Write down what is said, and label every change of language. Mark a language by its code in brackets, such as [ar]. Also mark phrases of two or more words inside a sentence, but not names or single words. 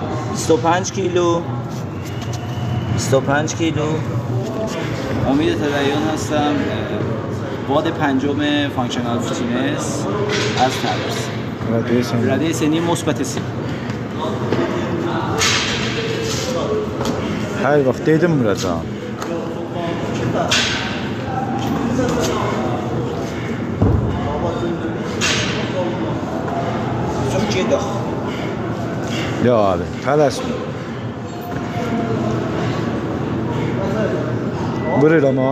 [fa] 25 کیلو 25 کیلو. امید تدیان هستم، واد پنجم فانکشنال فیتنس از تبریز. رده سنی مثبت 3. [az] Hər vaxt dedim vuracağam. [tr] Çok iyi de. [az] Ya abi, tələsmə. Vurur ama.